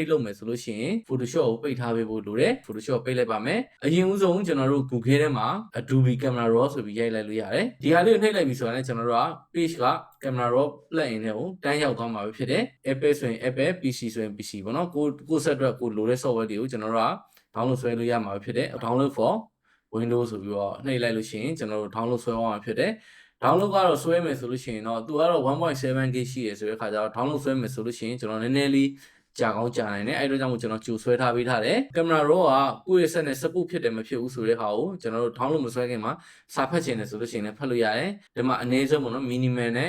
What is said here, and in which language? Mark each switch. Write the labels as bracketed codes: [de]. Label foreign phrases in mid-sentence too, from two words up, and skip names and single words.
[my] လုပ်မယ်ဆိုလို့ရှိရင် Photoshop ကိုပိတ်ထားပေးဖို့လိုတယ် Photoshop ပိတ်လိုက်ပါမယ်အရင်ဦးဆုံးကျွန်တော်တို့ Google ထဲမှာ Adobe Camera Raw ဆိုပြီးရိုက်လိုက်လို့ရတယ်ဒီဟာလေးကိုနှိပ်လိုက်ပြီဆိုတော့ကျွန်တော်တို့က page က Camera Raw plugin တွေကိုတန်းရောက်သွားမှာပဲဖြစ်တယ် Apple ဆိုရင် Apple PC ဆိုရင် PC ပေါ့နော်ကိုဆက်အတွက်ကိုလိုတဲ့ software တွေကိုကျွန်တော်တို့က download ဆွဲလို့ရမှာပဲဖြစ်တယ် [en] download for Windows [my] ဆိုပြီးတော့နှိပ်လိုက်လို့ရှိရင်ကျွန်တော်တို့ download ဆွဲသွားမှာဖြစ်တယ်download ကတော့ဆွဲမယ်ဆိုလို့ရှိရင်တော့သူကတော့ 1.7GB ရှိရဆိုတဲ့ခါကျတော့ download ဆွဲမယ်ဆိုလို့ရှိရင်ကျွန်တော်နည်းနည်းလေးကြာကောင်းကြာနိုင်တယ်အဲ့တော့ကြောင့်မို့ကျွန်တော်ကြိုဆွဲထားပေးထားတယ် camera raw ကကိုယ့်ရဲ့ set နဲ့ support ဖြစ်တယ်မဖြစ်ဘူးဆိုတဲ့ဟာကိုကျွန်တော်တို့ download မဆွဲခင်မှာစာဖတ်ချင်တယ်ဆိုလို့ရှိရင်လည်းဖတ်လို့ရတယ်ဒီမှာအနည်းဆုံးပေါ့နော် minimal နဲ့